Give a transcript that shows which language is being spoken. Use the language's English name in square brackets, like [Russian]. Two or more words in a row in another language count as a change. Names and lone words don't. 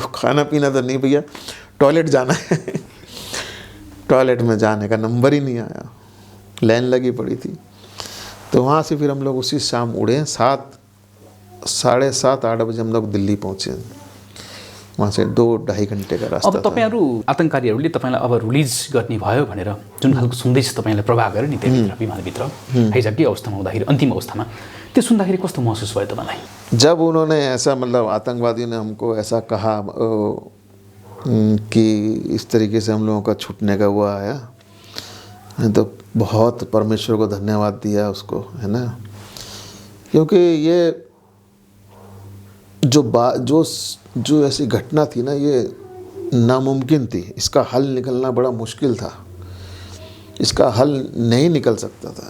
[Hindi] खाना पीना तो नहीं भैया, टॉयलेट जाना है। टॉयलेट में जाने का नंबर ही नहीं आया, लाइन लगी पड़ी थी। तो वहाँ से फिर हम लोग उसी शाम उड़े, 7:30-8 बजे हम लोग दिल्ली पहुँचे। वहाँ से 2-2.5 घन्टे का रास्ता [Nepali] अब तपाईँहरू आतंककारीहरूले तपाईँलाई अब रिलिज गर्ने भयो भनेर जुन खालको सन्देश तपाईँलाई प्रभाव गर्यो नि त्यहाँभित्र विमानभित्र हाइज्याककै अवस्थामा हुँदाखेरि, अन्तिम अवस्थामा, त्यो सुन्दाखेरि कस्तो महसुस भयो तपाईँलाई? [Hindi] जब उन्होंने ऐसा, मतलब आतंकवादियों ने हमको ऐसा कहा कि इस तरीके से हम लोगों का छूटने का हुआ आया, तो बहुत परमेश्वर को धन्यवाद दिया उसको, है ना। क्योंकि ये जो ऐसी घटना थी ना, ये नामुमकिन थी, इसका हल निकलना बड़ा मुश्किल था, इसका हल नहीं निकल सकता था।